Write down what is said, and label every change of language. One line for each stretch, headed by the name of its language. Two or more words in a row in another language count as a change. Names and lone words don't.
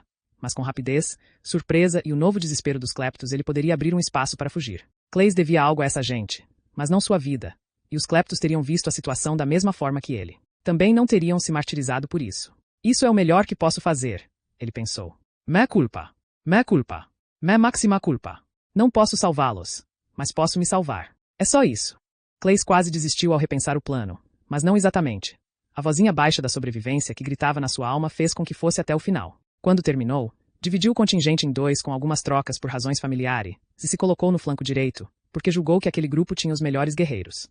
Portuguese: Mas com rapidez, surpresa e o novo desespero dos cleptos ele poderia abrir um espaço para fugir. Clay devia algo a essa gente, mas não sua vida, e os cleptos teriam visto a situação da mesma forma que ele. Também não teriam se martirizado por isso. Isso é o melhor que posso fazer, ele pensou.
Latin: Mea culpa. Mea culpa. Mea maxima culpa.
Portuguese: Não posso salvá-los, mas posso me salvar. É só isso. Clay quase desistiu ao repensar o plano, mas não exatamente. A vozinha baixa da sobrevivência que gritava na sua alma fez com que fosse até o final. Quando terminou, dividiu o contingente em 2 com algumas trocas por razões familiares e se colocou no flanco direito, porque julgou que aquele grupo tinha os melhores guerreiros.